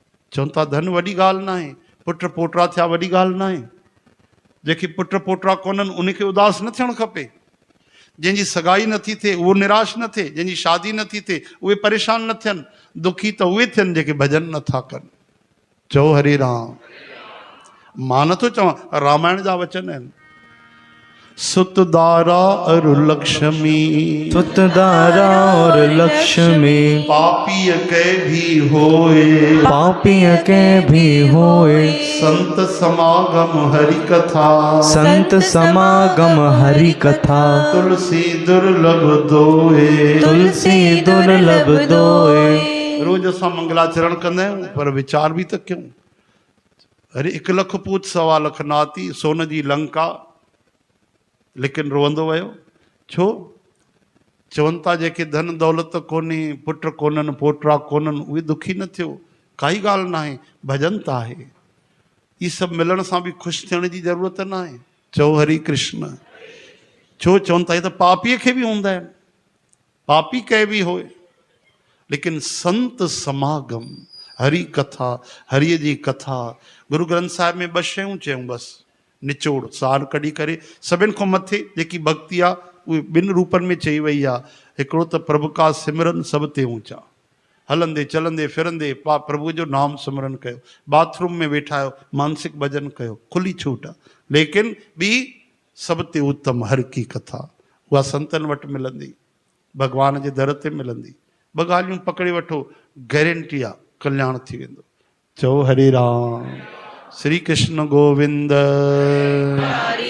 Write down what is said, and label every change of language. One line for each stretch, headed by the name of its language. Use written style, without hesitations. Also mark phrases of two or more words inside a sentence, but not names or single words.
Sindhi: चवनि था धन वॾी ॻाल्हि न आहे, पुट पोटरा थिया वॾी ॻाल्हि न आहे। जेके पुट पोटरा कोन्हनि उनखे उदास न थियणु खपे। जंहिंजी सगाई नथी थिए उहो निराश न थिए, जंहिंजी शादी नथी थिए उहे परेशान न थियनि। दुखी त उहे थियनि जेके भॼन नथा कनि। चओ हरे राम। मां नथो चवां, रामायण जा वचन आहिनि।
Hindi: सुत दारा और लक्ष्मी, सुत दारा और लक्ष्मी, पापी के भी होए, पापीय के भी होए, संत समागम हरि कथा, संत समागम हरि कथा, तुलसी दुर्लभ दोए, तुलसी दुर्लभ दोए।
Sindhi: रोज असां मंगलाचरण कंदा आहियूं, पर विचार बि त कयूं। अरे 1
Hindi: लख पूत 1.25 लख नाती,
Sindhi: सोन जी लंका, लेकिन रोअंदो वियो छो? चवनि था जेके धन दौलत कोन्हे, पुट कोन्हनि, पोटरा कोन्हनि, उहे दुखी न थियो। काई ॻाल्हि न आहे, भॼन त आहे। ये सभु मिलण सां बि ख़ुशि थियण जी ज़रूरत न आहे। चओ हरि कृष्ण। छो चवनि था, ये त पापीअ खे बि हूंदा आहिनि, पापी कंहिं बि होए, लेकिन
Hindi: संत समागम हरि कथा,
Sindhi: हरिय जी कथा। गुरु ग्रंथ साहिब में 2 शयूं चयूं बसि, निचोड़ सार कढी करे। सभिनि खां मथे जेकी भक्ति आहे उहे 2 रूपनि में चई वई आहे। हिकिड़ो त
Punjabi: ਪ੍ਰਭੂ ਕਾ ਸਿਮਰਨ ਸਬ ਤੇ ਊਂਚਾ,
Sindhi: हलंदे चलंदे फिरंदे प्रभु जो नाम सिमरन कयो, बाथरूम में वेठा आहियो मानसिक भजन कयो, खुली छूट आहे। लेकिन ॿी
Punjabi: ਸਬ ਤੇ ਉੱਤਮ ਹਰ ਕੀ ਕਥਾ,
Sindhi: उहा संतनि वटि मिलंदी, भॻवान जे दर ते मिलंदी। 2 ॻाल्हियूं पकड़े वठो, गारंटी आहे कल्याण थी वेंदो। चओ हरे राम। श्री कृष्ण गोविंद।